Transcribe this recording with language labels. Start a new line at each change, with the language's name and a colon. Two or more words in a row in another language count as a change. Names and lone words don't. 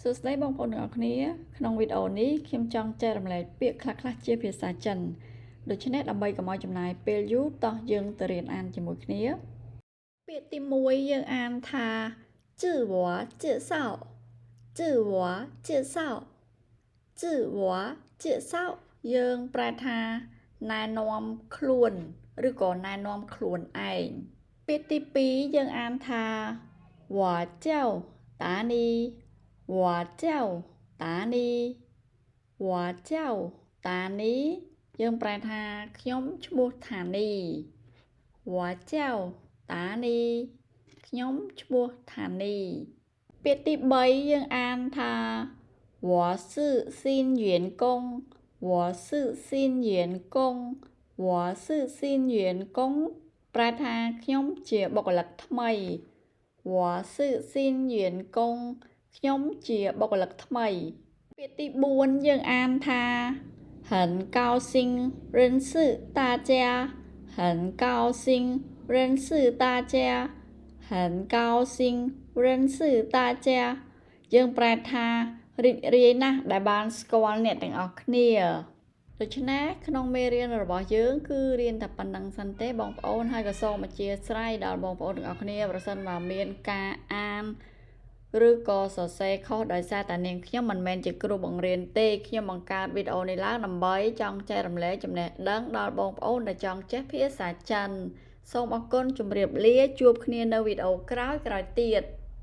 Khmer: សួស្តីបងប្អូនទាំងអស់គ្នាក្នុងវីដេអូនេះខ្ញុំចង់ចែករំលែកពាក្យខ្លះៗជាភាសាចិនដូច្នេះដើម្បីកុំឲ្យចំណាយពេលយូរតោះយើងទៅរៀនអានជាមួយគ្នាពាក្យទី1យើងអានថា
Chinese: 自我介绍自我介绍自我介绍
Khmer: យើងប្រែថាណែនាំខ្លួនឬក៏ ណែនាំខ្លួនឯងពាក្យទី2យើងអានថា
Chinese: 我叫达尼我叫达尼我叫达尼
Khmer: យើងប្រែថាខ្ញុំឈ្មោះថានី
Chinese: 我叫达尼
Khmer: ខ្ញុំឈ្មោះថានីពាក្យទី3យើងអានថា
Chinese: 我是新员工我是新员工我是新员工
Khmer: ប្រែថាខ្ញុំជាបុគ្គលិកថ្មី
Chinese: 我是新员工
Khmer: ខ្ញុំជាបុគ្គលិកថ្មីពាក្យទី4យើង អានថា
Chinese: 很高兴认识大家很高兴认识大家很高兴认识大家
Khmer: យើងប្រែថារី ករាយណាស់ដែលបានស្គាល់អ្នកទាំងអស់គ្នាដូច្នេះក្នុងមេរៀនរបស់យើងគឺរៀនតែប៉ុណ្្នឹងសិនទេបងប្អូនហើយក៏សូមអធ្យាស្រ័យដល់បងប្អូនទាំងអស់គ្នាប្រសិនបើមានការអានឬក៏សរសេរខុសដោយសារតែនាងខ្ញុំមិនមែនជាគ្រូបង្រៀនទេខ្ញុំបង្កើតវីដេអូនេះឡើងដើម្បីចង់ចែករំលែកចំណេះដឹងដល់បងប្អូនដែលចង់ចេះភាសាចិនសូមអរគុណជម្រាបលាជួបគ្នានៅវីដេអូក្រោយៗទៀត